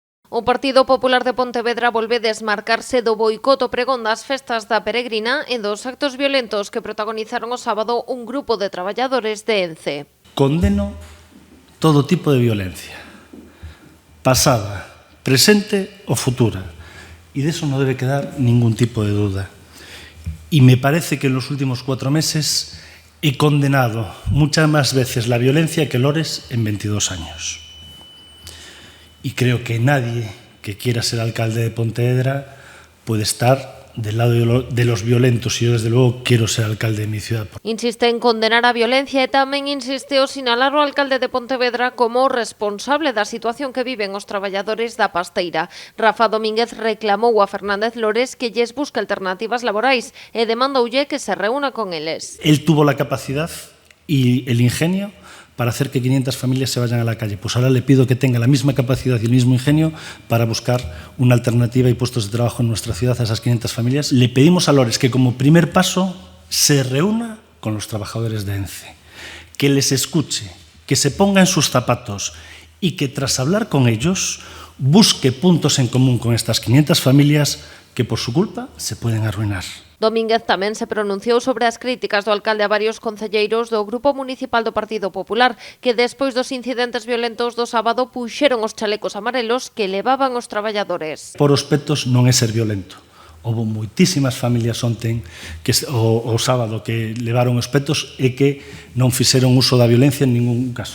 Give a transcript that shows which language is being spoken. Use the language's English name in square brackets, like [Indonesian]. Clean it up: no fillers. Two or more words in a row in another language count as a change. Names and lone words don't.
[Galician] O Partido Popular de Pontevedra volve desmarcarse do boicoto pregón das festas da Peregrina e dos actos violentos que protagonizaron o sábado un grupo de traballadores de Ence. [Spanish] Condeno todo tipo de violencia, pasada, presente o futura, y de eso no debe quedar ningún tipo de duda. Y me parece que en los últimos 4 meses he condenado muchas más veces la violencia que Lores en 22 años. Y creo que nadie que quiera ser alcalde de Pontevedra puede estar del lado de los violentos, y yo desde luego quiero ser alcalde de mi ciudad. [Galician] Insiste en condenar a violencia e tamén insisteu sinalar o alcalde de Pontevedra como responsable da situación que viven os traballadores da pasteira. Rafa Domínguez reclamou a Fernández Lores que lles busque alternativas laborais e demandoulle que se reúna con eles. [Spanish] Él tuvo la capacidad y el ingenio para hacer que 500 familias se vayan a la calle. Pues ahora le pido que tenga la misma capacidad y el mismo ingenio para buscar una alternativa y puestos de trabajo en nuestra ciudad a esas 500 familias. Le pedimos a Lores que como primer paso se reúna con los trabajadores de ENCE, que les escuche, que se ponga en sus zapatos y que tras hablar con ellos busque puntos en común con estas 500 familias que por su culpa se pueden arruinar. [Galician] Domínguez tamén se pronunciou sobre as críticas do alcalde a varios concelleiros do Grupo Municipal do Partido Popular que despois dos incidentes violentos do sábado puxeron os chalecos amarelos que levaban os traballadores. Por os petos non é ser violento. Houve moitísimas familias onten que o sábado que levaron os petos e que non fixeron uso da violencia en ningún caso.